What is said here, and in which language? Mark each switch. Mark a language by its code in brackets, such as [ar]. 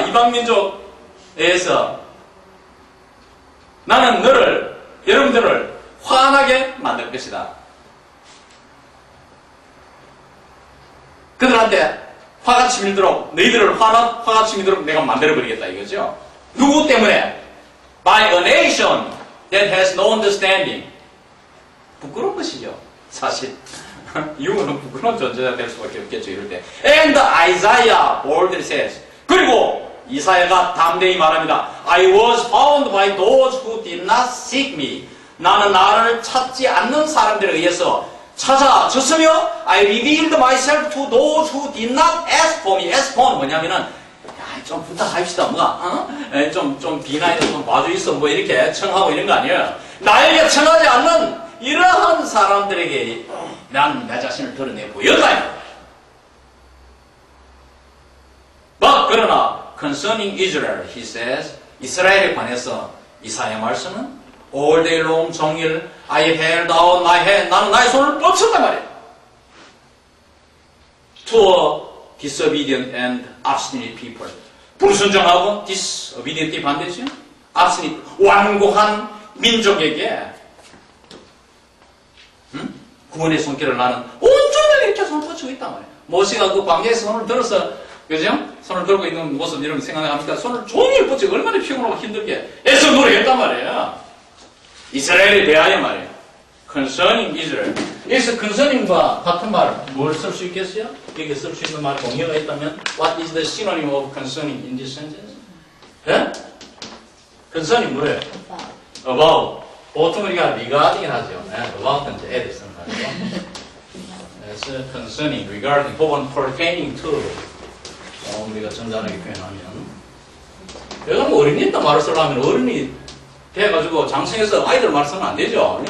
[ko] 이방민족에 의해서 나는 너를, 여러분들을 화나게 만들 것이다. 그들한테 화가 치밀도록, 너희들을 화가 치밀도록 내가 만들어버리겠다 이거죠. 누구 때문에? [en] By a nation that has no understanding. [ko] 부끄러운 것이죠. 사실. 이유는 부끄러운 존재가 될 수밖에 없겠죠. 이럴 때. [en] And Isaiah boldly says. [ko] 그리고 이사야가 담대히 말합니다. [en] I was found by those who did not seek me. [ko] 나는 나를 찾지 않는 사람들에 의해서 찾아졌으며 [en] I revealed myself to those who did not ask for me. [ko] ask for는 뭐냐면은 좀 부탁합시다 뭐가 좀 비나이도 좀 봐주있어 뭐 이렇게 청하고 이런 거 아니에요. 나에게 청하지 않는 이러한 사람들에게 난 내 자신을 드러내 보였다. [en] But [ko] 그러나 [en] concerning Israel, he says, [ko] 이스라엘에 관해서 이사야 말씀은 [en] all day long [ko] 종일 [en] I held out my hand. [ko] 나는 나의 손을 뻗쳤단 말이에요. [en] To a disobedient and obstinate people. [ko] 불순종하고 disobedient이 반대죠. obstinate, 완고한 민족에게 구원의 손길을 나는 온종일 이렇게 손을 뻗치고 있단 말이에요. 모세가 그 광야에서 손을 들어서, 그죠? 손을 들고 있는 모습 여러분 생각합니까? 손을 종일 뻗치고 얼마나 피곤하고 힘들게 애써 노력했단 말이에요. 이스라엘에 대하여 말이에요. [en] concerning Israel. [ko] 여기서 concerning과 같은 말, 뭘 쓸 수 있겠어요? 여기 쓸 수 있는 말 동의가 있다면, [en] what is the synonym of concerning in this sentence? [ko] 예? concerning 뭐예요? about. 보통 우리가 regarding 하죠. about은 이제 add 쓰는 말이죠. 그래서 concerning, regarding, 혹은 pertaining to, 우리가 점잖하게 표현하면. 내가 뭐 어린이 때 말을 쓰려면 어른이 돼가지고 장성해서 아이들 말 쓰면 안 되죠.